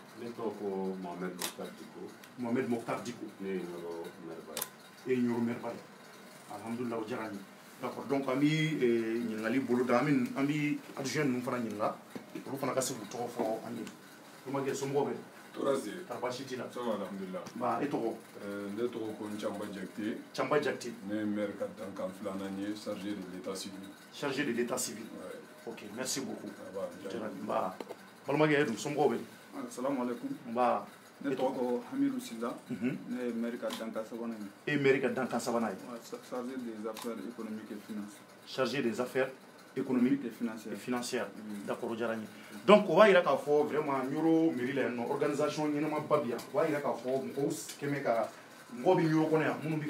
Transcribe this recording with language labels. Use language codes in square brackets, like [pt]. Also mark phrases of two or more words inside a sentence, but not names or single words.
[bm] Ne tɔgɔ ko Mohamed Mokhtar Diko. Mohamed Mokhtar Diko. Ne ye Ɲuru maire ba ye. E ye Ɲuru maire ba ye. Alhamdulilah o diyara n ye. [fr] d'accord donc [bm] an bɛ ɲininkali boloda an bɛ adjoint ninnu fana ɲininka olu fana ka se k'u tɔgɔ fɔ an ye. Tumakɛ somɔgɔw bɛ. Torasi. Basi t'i la. [fr] Ça va alhamdulilah. [bm] Ba e tɔgɔ. Ne tɔgɔ ko Ncamba Jakite. Camba Jakite. Ne ye maire ka dankan filanan ye [fr] chargé de l'état civil. Chargé de l'état civil. Ok, merci beaucoup. [bm] Ba. Balimakɛ dun somɔgɔw bɛ. [ar] Assalamu alaikum. [bm] Ba. Ne tɔgɔ ko Hamidou Silla. Ne ye maire ka dankan sabanan ye. E ye maire ka dankan sabanan ye. [fr] Chargé des affaires économiques et financières. Chargé des affaires économiques et financières. [bm] D'accord o diyara n ye. Donc o b'a jira k'a fɔ vraiment Ɲuru mairie la yan nɔ organisation ɲɛnama ba bi yan o b'a jira k'a fɔ mɔgɔw kɛmɛ ka mɔgɔw bɛ Ɲuru kɔnɔ yan minnu bɛ ka